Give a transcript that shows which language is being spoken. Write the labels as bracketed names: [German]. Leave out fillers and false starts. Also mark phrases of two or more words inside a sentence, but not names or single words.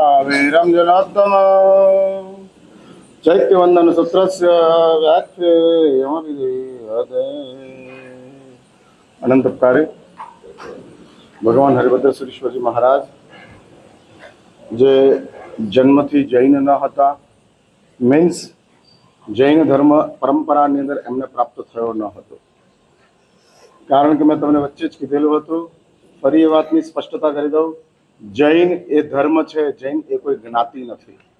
[Sanskrit] वीरं जनार्दन चैत्यवंदन सूत्रस्य व्याख्येयमभिधीयते। [Gujarati] અનંત ઉપકારે ભગવાન હરિભદ્ર સુરેશ્વરજી મહારાજ જે જન્મથી જૈન ન હતા, મીન્સ જૈન ધર્મ પરંપરાની અંદર એમને પ્રાપ્ત થયો ન હતો. કારણ કે મેં તમને વચ્ચે જ કીધેલું હતું, ફરી એ વાતની સ્પષ્ટતા કરી દઉં, જૈન એ ધર્મ છે, જૈન એ કોઈ જ્ઞાતિ નથી.